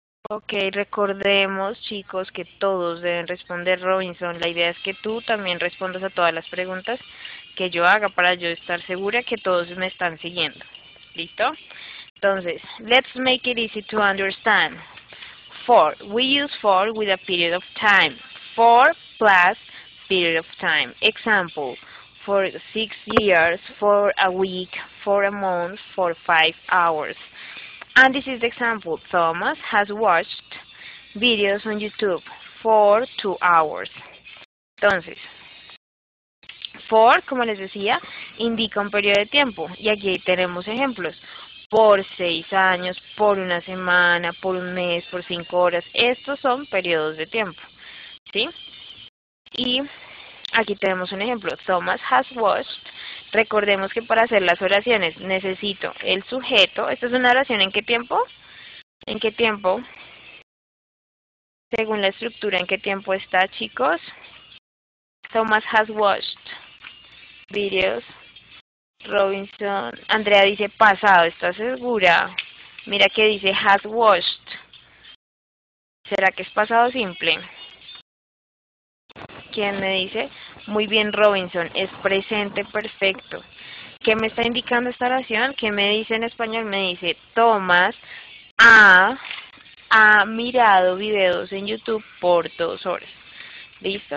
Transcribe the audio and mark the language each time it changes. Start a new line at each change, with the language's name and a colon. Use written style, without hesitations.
Spanish: Ok, recordemos, chicos, que todos deben responder Robinson. La idea es que tú también respondas a todas las preguntas que yo haga para yo estar segura que todos me están siguiendo. ¿Listo?
English: Entonces, let's make it easy to understand. For, we use for with a period of time. For plus period of time. Example, for 6 years, for a week, for a month, for 5 hours. And this is the example. Thomas has watched videos on YouTube for 2 hours.
Spanish: Entonces, for, como les decía, indica un periodo de tiempo. Y aquí tenemos ejemplos. Por 6 años, por una semana, por un mes, por 5 horas. Estos son periodos de tiempo. ¿Sí? Y aquí tenemos un ejemplo.
English: Thomas has watched.
Spanish: Recordemos que para hacer las oraciones necesito el sujeto. ¿Esta es una oración en qué tiempo? ¿En qué tiempo? Según la estructura, ¿en qué tiempo está, chicos?
English: Thomas has watched videos. Robinson.
Spanish: Andrea dice pasado. ¿Estás segura? Mira que dice
English: has watched.
Spanish: ¿Será que es pasado simple? ¿Quién me dice? Muy bien, Robinson. Es presente perfecto. ¿Qué me está indicando esta oración? ¿Qué me dice en español? Me dice Thomas ha mirado videos en YouTube por 2 horas. ¿Listo?